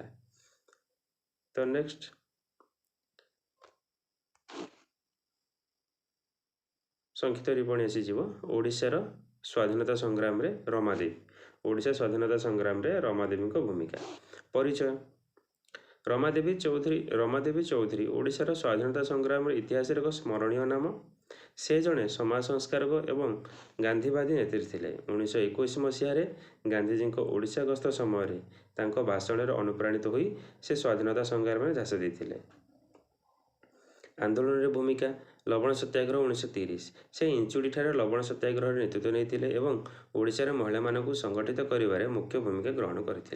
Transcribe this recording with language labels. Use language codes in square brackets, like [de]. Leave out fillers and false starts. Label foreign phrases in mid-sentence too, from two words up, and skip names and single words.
[or] ତ ନେକ୍ସଟ ସଂକ୍ଷିପ୍ତ ଟିପ୍ପଣୀ ଆସୀଜ ଓଡ଼ିଶାର ସ୍ୱାଧୀନତା ସଂଗ୍ରାମ ରେ ରମାଦେବୀ। ଓଡ଼ିଶା ସ୍ୱାଧୀନତା ସଂଗ୍ରାମ ରେ ରମାଦେବୀ ଭୂମିକା। परिचय। ରମାଦେବୀ ଚୌଧରୀ ଓଡ଼ିଶାର ସ୍ୱାଧୀନତା ସଂଗ୍ରାମ ଇତିହାସ ଏକ ସ୍ମରଣୀୟ ନାମ। ସେ ଜଣେ ସମାଜ ସଂସ୍କାରକ ଏବଂ ଗାନ୍ଧୀବାଦୀ ନେତ୍ରୀ ଥିଲେ। 1921 ମସିହାରେ ଗାନ୍ଧୀଜୀଙ୍କ ଓଡ଼ିଶା ଗସ୍ତ ସମୟରେ ତାଙ୍କ ଭାଷଣରେ ଅନୁପ୍ରାଣିତ ହୋଇ ସେ ସ୍ୱାଧୀନତା ସଂଗ୍ରାମରେ ଝାସ ଦେଇଥିଲେ। ଆନ୍ଦୋଳନରେ ଭୂମିକା ଲବଣ ସତ୍ୟାଗ୍ରହ 1930 ସେ ଇଞ୍ଚୁଡ଼ିଠାରେ ଲବଣ ସତ୍ୟାଗ୍ରହର ନେତୃତ୍ୱ ନେଇଥିଲେ ଏବଂ ଓଡ଼ିଶାର ମହିଳାମାନଙ୍କୁ ସଂଗଠିତ କରିବାରେ ମୁଖ୍ୟ ଭୂମିକା ଗ୍ରହଣ କରିଥିଲେ।